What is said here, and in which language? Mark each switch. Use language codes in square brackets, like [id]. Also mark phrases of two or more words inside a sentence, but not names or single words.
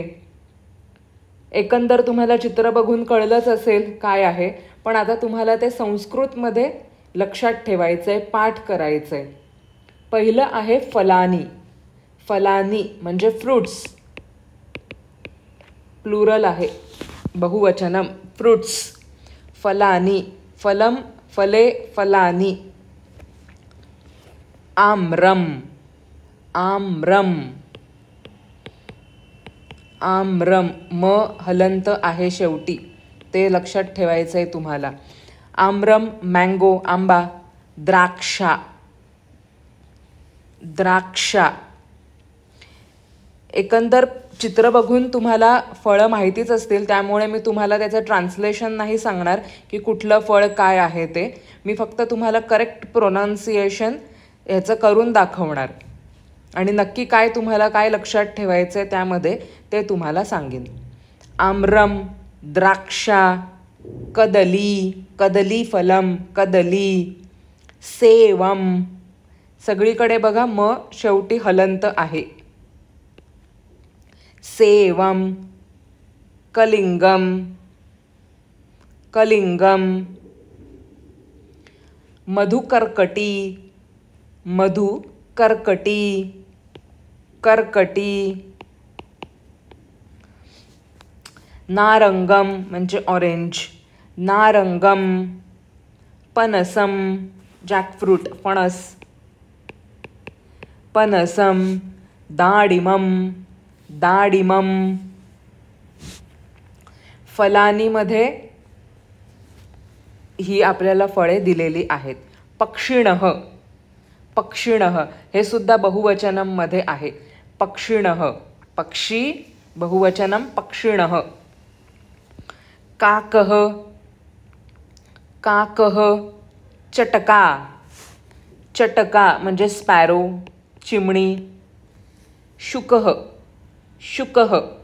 [mr] एकंदर तुम्हाला चित्र बघून कळलंच असेल काय आहे, पण आता तुम्हाला ते संस्कृतमध्ये लक्षात ठेवायचंय, पाठ करायचंय. पहिलं आहे फलानी. फलानी म्हणजे [en] fruits, plural [mr] आहे, बहुवचनम फ्रुट्स. [sa] फलानी, फलम, फले, फलानी. [mr] आम्रम, आम्रम, आम्रम, म हलंत आहे शेवटी, ते लक्षात ठेवायचं आहे तुम्हाला. [sa] आम्रम मँगो, आंबा. द्राक्षा, द्राक्षा. [mr] एकंदर चित्र बघून तुम्हाला फळं माहितीच असतील, त्यामुळे मी तुम्हाला त्याचं ट्रान्सलेशन नाही सांगणार की कुठलं फळ काय आहे ते. मी फक्त तुम्हाला [en] correct pronunciation [mr] ह्याचं करून दाखवणार आणि नक्की काय तुम्हाला काय लक्षात ठेवायचं आहे त्यामध्ये ते तुम्हाला सांगेन. [sa] आम्रम, द्राक्षा, कदली, कदली फलम, कदली. सेवम, [mr] सगळीकडे बघा म शेवटी हलंत आहे. [sa] सेवम. कलिंगम, कलिंगम. मधुकर्कटी, मधुकर्कटी, कर्कटी. [mr] नारंगम म्हणजे ऑरेंज, नारंगम. [sa] पनसम, जॅकफ्रूट, फणस, पनसम. दाडिमम, दाडिमम. [mr] फलानीमध्ये ही आपल्याला फळे दिलेली आहेत. पक्षिणः, पक्षिणः हे सुद्धा बहुवचनम मध्ये आहे. [sa] पक्षिणः, पक्षी, बहुवचनम पक्षिणः. काकः, काकः. [mr] चटका, चटका म्हणजे स्पॅरो, चिमणी. [sa] शुकः, शुकः.